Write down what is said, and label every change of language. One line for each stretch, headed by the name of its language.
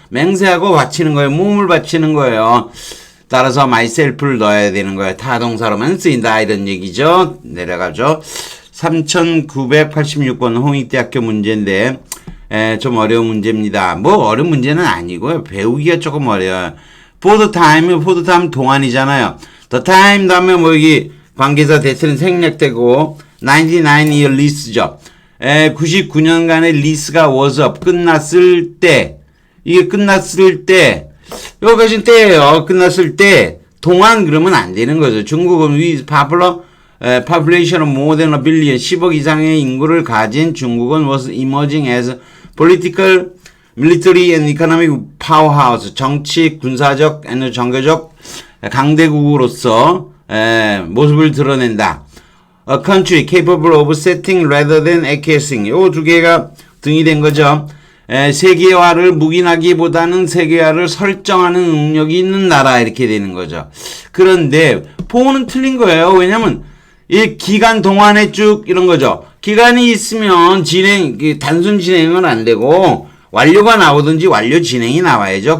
Korean: 맹세하고 바치는 거예요. 몸을 바치는 거예요. 따라서 myself를 넣어야 되는 거예요. 타동사로만 쓰인다 이런 얘기죠. 내려가죠. 3986번 홍익대학교 문제인데 좀 어려운 문제입니다. 어려운 문제는 아니고요. 배우기가 조금 어려워요. for the time 동안이잖아요. the time 다음에 여기 관계사 대체는 생략되고 99year lease죠. 99년간의 리스가 was up 끝났을 때 이게 끝났을 때 여기까지는 때예요. 끝났을 때 동안 그러면 안 되는 거죠.
English: 중국은 with population of more than a billion
Korean: 10억 이상의 인구를 가진 중국은
English: was emerging as political, military and economic powerhouse
Korean: 정치, 군사적, 종교적 강대국으로서 모습을 드러낸다.
English: A country capable of setting rather than acquiescing.
Korean: 요 두 개가 등이 된 거죠. 세계화를 묵인하기보다는 세계화를 설정하는 능력이 있는 나라 이렇게 되는 거죠. 그런데 4는 틀린 거예요. 왜냐면 이 기간 동안에 쭉 이런 거죠. 기간이 있으면 단순 진행은 안 되고 완료가 나오든지 완료 진행이 나와야죠.